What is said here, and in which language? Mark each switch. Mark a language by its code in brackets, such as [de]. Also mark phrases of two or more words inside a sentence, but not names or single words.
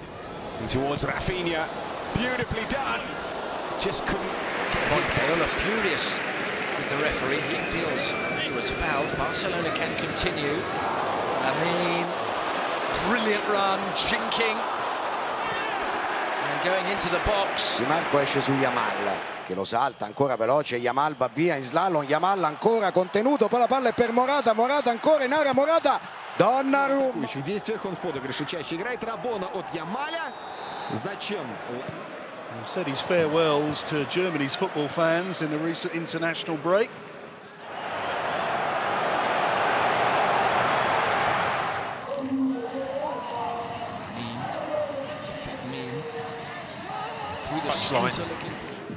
[en] And towards Rafinha. Beautifully done. Just couldn't get his Paola furious with the referee. He feels he was fouled. Barcelona can continue. Lamine, brilliant run, jinking. And going into the box. [it] Di Marco esce su Yamal, che lo salta, ancora veloce, Yamal va via in slalom, Yamal ancora contenuto, poi la palla è per Morata, Morata ancora in area, Morata, Donnarumma. [ru] В действиях он в подыгрыше чаще играет. Рабона от Ямаля. Зачем? [en] He said his farewells to Germany's football fans in the recent international break. Through the centre looking for...